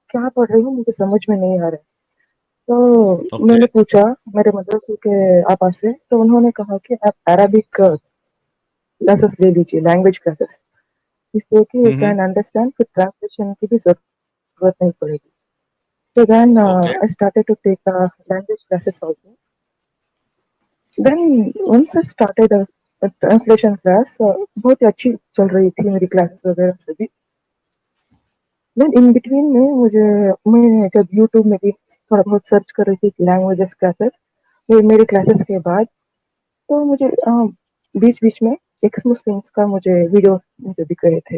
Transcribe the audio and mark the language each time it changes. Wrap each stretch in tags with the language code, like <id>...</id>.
<hi>क्या पढ़ रही हूँ मुझे समझ में नहीं आ रहा है। तो ओके। मैंने पूछा मेरे मदरसे के आपा से, तो उन्होंने कहा कि आप अरबिक क्लासेस ले लीजिए, लैंग्वेज क्लासेस, इसलिए कि यू हम्म।</hi> <en>can understand,</en> <hi>फिर ट्रांसलेशन की भी जरूरत नहीं पड़ेगी।</hi> <en>So then</en> <hi>okay.</hi> <en>I started to take language classes also. Then once I started a translation class,</en> <hi>बहुत ही अच्छी चल रही थी मेरी क्लासेस वगैरह से भी।</hi> <en>then in between</en> <hi>में मैं जब यूट्यूब में भी थोड़ा बहुत सर्च कर रही थी लैंग्वेजेस क्लासेस, मेरी क्लासेस के बाद तो मुझे बीच बीच में एक्स मुस्लिम्स का मुझे वीडियो मुझे दिख रहे थे।</hi>